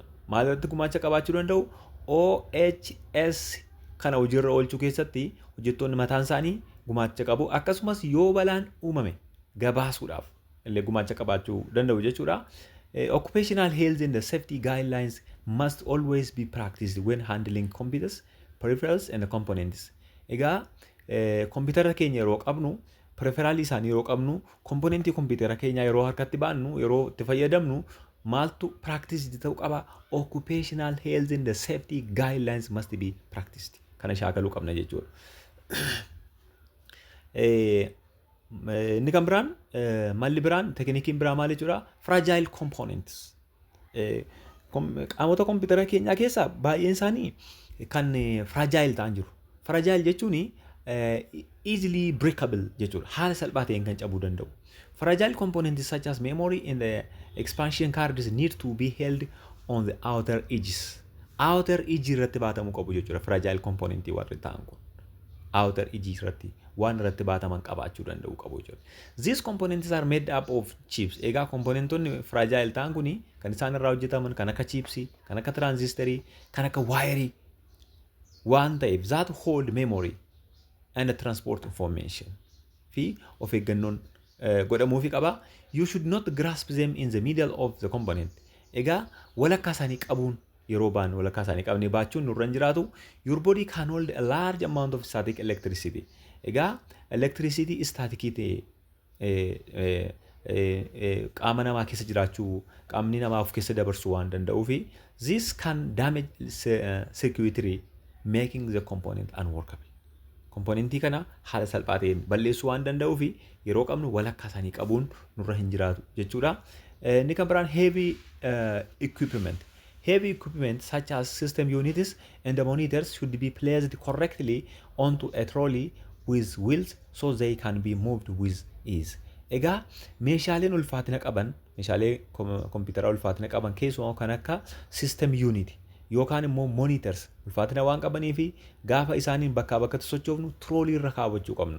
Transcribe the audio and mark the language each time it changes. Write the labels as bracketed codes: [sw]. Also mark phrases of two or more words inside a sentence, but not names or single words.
[om] Maalirratti gumaacha qabaachuu danda'u? OHS kana hojiirra oolchuu keessatti hojjettoonni mataan isaanii gumaacha qabu. Akkasumas yoo balaan uumame gabaasuudhaaf illee gumaacha qabaachuu danda'u jechuudha. [en] Occupational health and safety guidelines must always be practiced when handling computers, peripherals and components. [om] Egaa kompiitara keenya yeroo qabnu, peripheraalii isaanii yeroo qabnu, komponentii kompiitara keenya yeroo harkatti baannu, yeroo itti fayyadamnu maaltu practice ta'uu qaba? [en] Occupational health and safety guidelines must be practiced. [om] Kana shaakaluu qabna jechuudha. Inni kan biraan malli biraan tekniikiin biraa maal jechuudha? [en] Fragile components. [om] Qaamota kompiitara keenyaa keessaa baay'een isaanii kan fragile ta'an jiru. Fragile jechuun [en] easily breakable [om] jechuudha. Haala salphaa ta'een kan cabuu danda'u. [en] Fragile components such as memory and the expansion cards need to be held on the outer edges. Outer edge [om] irratti baatamuu qabu jechuudha. [en] Fragile component [om] warri ta'an kun. [en] Outer edge [om] irratti waan irratti baataman qabaachuu danda'u qabu jechuudha. [en] These components are made up of chips. [om] Egaa komponentonni fragile ta'an kuni kan isaan irraa hojjetaman kan akka chipsii, kan akka transistorii, kan akka waayerii waan ta'eef [en] that hold memory and transport information [om] fi of eeggannoon godhamuufi qaba. [en] You should not grasp them in the middle of the component. [om] Egaa walakkaa isaanii qabuun yeroo baan walakkaa isaanii qabnee baachuun nurra hin jiraatu. [en] Your body can hold a large amount of static electricity. [om] Egaa electricity staticii ta'e qaama namaa keessa jiraachuu qaamni namaa of keessa dabarsuu waan danda'uufi [en] this can damage circuitry making the component unworkable. [om] Komponentii kana haala salphaa ta'een balleessuu waan danda'uufi yeroo qabnu walakkaa isaanii qabuun nurra hin jiraatu jechuudha. Inni kan biraan [en] heavy equipment. Heavy equipment such as system units and the monitors should be placed correctly onto a trolley with wheels so they can be moved with ease. [om] Egaa meeshaaleen ulfaatina qaban, meeshaalee kompiitara ulfaatina qaban keessumaa kan akka [en] system unit [om] yookaan immoo monitors ulfaatina waan qabanii fi gaafa isaaniin bakkaa bakkatti sochoofnu troolii irra kaawwachuu qabna.